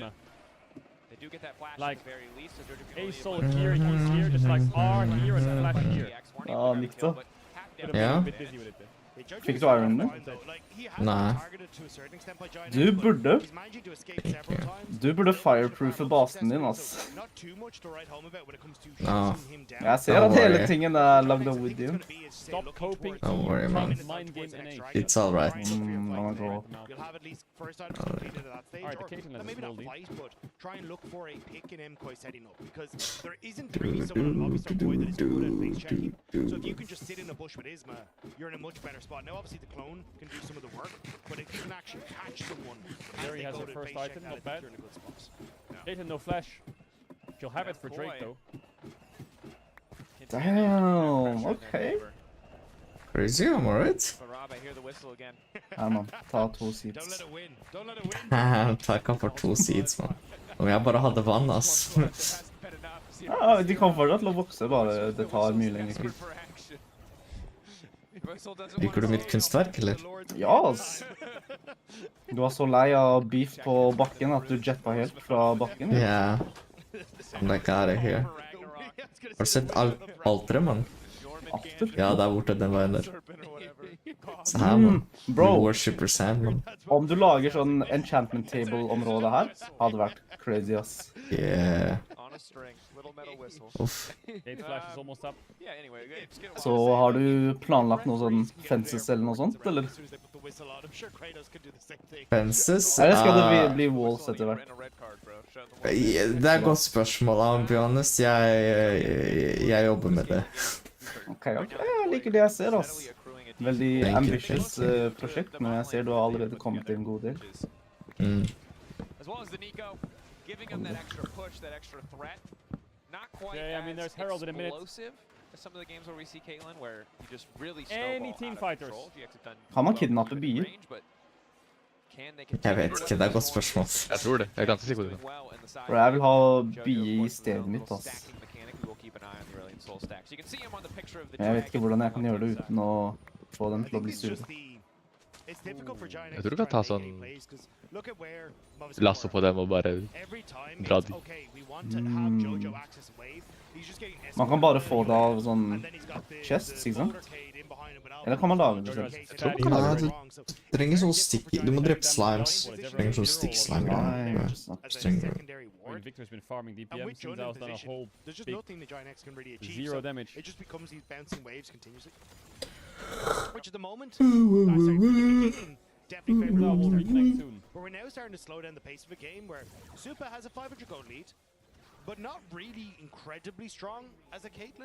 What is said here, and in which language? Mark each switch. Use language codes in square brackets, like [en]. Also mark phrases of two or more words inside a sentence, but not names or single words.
[en] animation. They do get that flash Like, at the very least, so Jojo can A really soul avoid here, he's here, just like R here and flash here. [no] Ja, nikta. [en] Could have [no] Ja. [en] been a bit busy with it there. Hey, Jojo's [no] Fikk du Iron [en] fine, [no] Man? [en] though. Like, he has [no] Nei. [en] been targeted to a certain extent by Giant [no] Du [en] Ant, but [no] burde. [en] he's managing to escape several times. [no] Du burde fireproofe basen din, ass. [en] So not too much to write home about when it comes to No. shutting him down. [no] Jeg ser [en] Don't [no] at hele [en] worry. [no] tingen er lagd av [en] with you. Stop coping. Don't worry, man. Mind game NA. It's alright. Oh, God. You'll have at least first items completed at that stage. Alright, the or Caitlyn has a maybe small not lead. fight, but try and look for a pick in MKOI setting up because there isn't really someone on Movistar Boy that is good at face checking. So if you can just sit in a bush with Isma, you're in a much better spot. Now, obviously, the clone can do some of the work, but if you can actually catch someone as There he they has go the to first face item, check, not then bad. you're in a good spot. Caitlyn, no flash. She'll have it for Drake though. Damn, okay. Crazy, I'm alright. Rob, I hear the whistle again. [no] Ja, mann. Ta 2 [en] Don't [no] seats. [en] let it win. Don't let it win. [no] Takk for 2 seeds, man. Om jeg bare hadde vann, ass. Ja, de kan fortsatt til å vokse, bare det tar mye lengre tid. Liker du mitt kunstverk, eller? Ja, ass. Du var så lei av beef på bakken at du jetta helt fra bakken. Ja. [en] Yeah. I'm like out of here. [no] Har du sett alteret, mann? Alter. Ja, der borte, den veien der. Se her, man. Bro, Worshipper Sand, man. om du lager sånn [en] enchantment table- [no] område her, hadde vært crazy, ass. [en] Yeah. On a string, little metal whistle. [no] Uff. [en] Gate flash is almost up. Yeah, anyway, it's getting [no] Så har du planlagt noe sånn fences eller noe sånt, eller? [en] As soon as they put the whistle on, I'm sure Kratos could do the same thing. [no] Fences? Eller skal det [en] Ah, [no] bli walls etter hvert? [en] a red card, bro. Show them what [no] det er et godt spørsmål, [en] I'll be honest. [no] Jeg jobber med det. Ok, jeg liker det jeg ser, ass. Veldig [en] Thank you. [no] ambitious prosjekt, men jeg ser du har allerede kommet til en god del. [en] As well as the Nico, giving him that extra push, that extra threat. Not quite Okay, I mean, there's Herald in a minute. explosive as some of the games where we see Caitlyn, where you just really Any snowball team out of fighters. control. GX have done [no] Kan man [en] well [no] kidnappe [en] in [no] byer? [en] range, but can they [no] Jeg vet ikke, det er et godt spørsmål. Jeg tror det. Jeg er ganske sikker på det. For jeg vil ha byer i stedet mitt, ass. Men jeg vet ikke hvordan jeg kan gjøre det uten å få dem til å bli sure. Jeg tror du kan ta sånn lasso på dem og bare dra de. Man kan bare få det av sånn chests, ikke sant? Eller kan man lage det selv? Jeg tror man kan lage det. Du trenger sånn stick... Du må drepe slimes. Du trenger sånn stick slime. [en] Victor's been farming DPM since I was done a whole big 0 damage. It just becomes these bouncing waves continuously. Which at the moment, definitely We'll reconnect soon. but we're now starting to slow down the pace of a game where Super has a 500 gold lead, but not really incredibly strong as a Caitlyn.